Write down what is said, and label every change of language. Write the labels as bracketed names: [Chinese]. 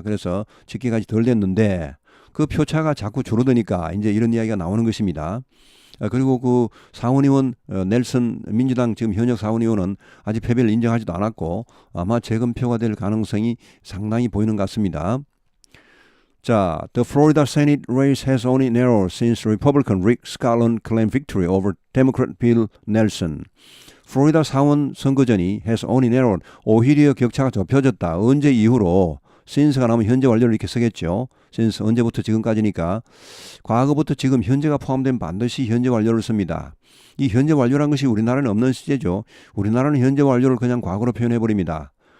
[Korean] 그래서 집계가 아직 덜 됐는데 그 표차가 자꾸 줄어드니까 이제 이런 이야기가 나오는 것입니다. 그리고 그 상원의원 넬슨 민주당 지금 현역 상원의원은 아직 패배를 인정하지도 않았고 아마 재검표가 될 가능성이 상당히 보이는 것 같습니다. [English] 자, the Florida Senate race has only narrowed since Republican Rick Scallon claimed victory over Democrat Bill Nelson. [Korean] 플로리다 상원 선거전이 [English] has only narrowed [Korean] 오히려 격차가 좁혀졌다. 언제 이후로 since가 나오면 현재 완료를 이렇게 쓰겠죠. since 언제부터 지금까지니까 과거부터 지금 현재가 포함된 반드시 현재 완료를 씁니다. 이 현재 완료란 것이 우리나라는 없는 시제죠. 우리나라는 현재 완료를 그냥 과거로 표현해 버립니다.